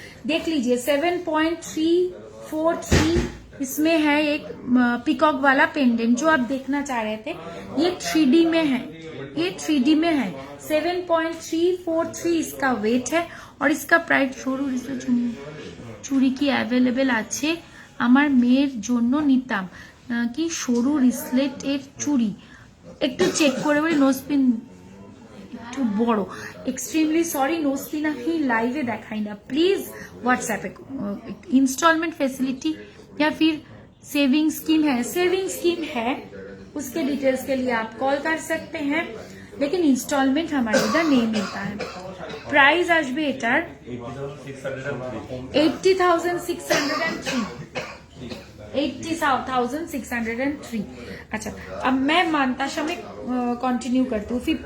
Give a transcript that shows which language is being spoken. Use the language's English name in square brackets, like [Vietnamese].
[Hindi] देख लीजिए 7.343 इसमें है एक पिकॉक वाला पेंडेंट जो आप देखना चाह रहे थे, ये 3D में है, ये 3D में है। 7.343 इसका वेट है और इसका प्राइस [Bangla] সরু চুড়ি কি অ্যাভেলেবেল আছে? আমার মেয়ের জন্য নিতাম কি সরু রিসলেট এর চুড়ি, একটু চেক করে বলি। নোজপিন একটু বড়, এক্সট্রিমলি সরি নোজপিন আমি লাইভে দেখাই না, প্লিজ হোয়াটসঅ্যাপে। [Hindi] इंस्टॉलमेंट फैसिलिटी या फिर सेविंग स्कीम है? सेविंग स्कीम है, उसके डिटेल्स के लिए आप कॉल कर सकते हैं, लेकिन इंस्टॉलमेंट हमारे इधर नहीं मिलता है। [Bangla] प्राइस আসবে এটার 80,603 80,603। [Hindi] अच्छा, अब मैं मानताशा में कंटिन्यू करती हूँ।